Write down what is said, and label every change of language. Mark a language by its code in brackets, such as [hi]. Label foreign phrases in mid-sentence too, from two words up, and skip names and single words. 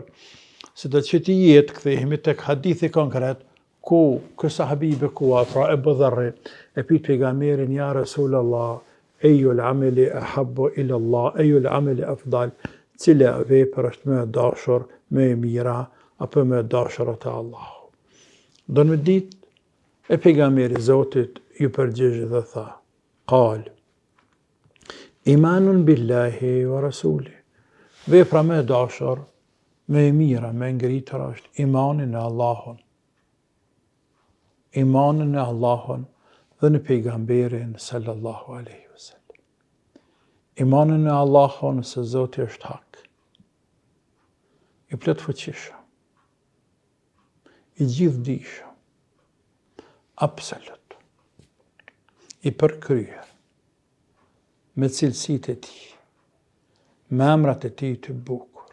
[sq] Sido që të jetë, kthehemi tek hadithi konkret, ku ky sahabi i bekuar, pra Ebu Dharri, e pyet pejgamberin, [ar] يا رسول الله أي العمل أحب إلى الله أي العمل أفضل, [sq] cila vepër është më e dashur, më e mira, apo më e dashur te Allahu. Do në ditë, e pejgamberi Zotit ju përgjigj dhe tha, [ar] قال إيمان بالله ورسوله, [sq] vepra më e dashur, më e mira, më e ngritër është imani në Allahun. Imanin në Allahun dhe në pejgamberin [ar] صلى الله عليه وسلم. [sq] Imanin në Allahun se Zoti është hak, i plot fuqishëm, i gjithdijshëm, absolut, i përkryer, me cilësitë e tij, me emrat e tij të bukur.